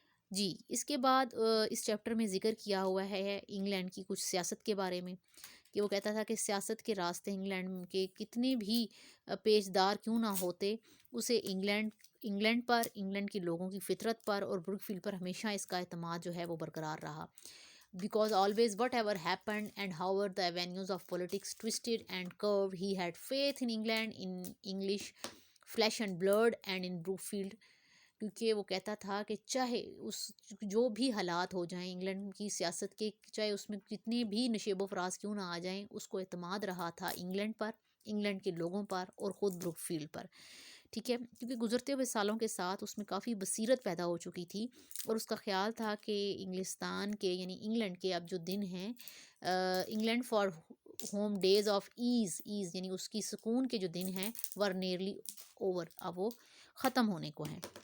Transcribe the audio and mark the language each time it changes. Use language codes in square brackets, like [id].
[ur] جی اس کے بعد اس چیپٹر میں ذکر کیا ہوا ہے انگلینڈ کی کچھ سیاست کے بارے میں، کہ وہ کہتا تھا کہ سیاست کے راستے انگلینڈ کے کتنے بھی پیچ دار کیوں نہ ہوتے، اسے انگلینڈ پر، انگلینڈ کے لوگوں کی فطرت پر اور بروک فیلڈ پر ہمیشہ اس کا اعتماد جو ہے وہ برقرار رہا. [en] Because always whatever happened and however the avenues of politics twisted and curved, he had faith in England, in English flesh and blood and in Brookfield. [ur] کیونکہ وہ کہتا تھا کہ چاہے اس جو بھی حالات ہو جائیں انگلینڈ کی سیاست کے، چاہے اس میں کتنے بھی نشیب و فراز کیوں نہ آ جائیں، اس کو اعتماد رہا تھا انگلینڈ پر، انگلینڈ کے لوگوں پر اور خود بروک فیلڈ پر. ٹھیک ہے، کیونکہ گزرتے ہوئے سالوں کے ساتھ اس میں کافی بصیرت پیدا ہو چکی تھی، اور اس کا خیال تھا کہ انگلستان کے، یعنی انگلینڈ کے اب جو دن ہیں، [en] England for home days of ease [ur] یعنی اس کی سکون کے جو دن ہیں، [en] were nearly over, [ur] اب وہ ختم ہونے کو ہیں.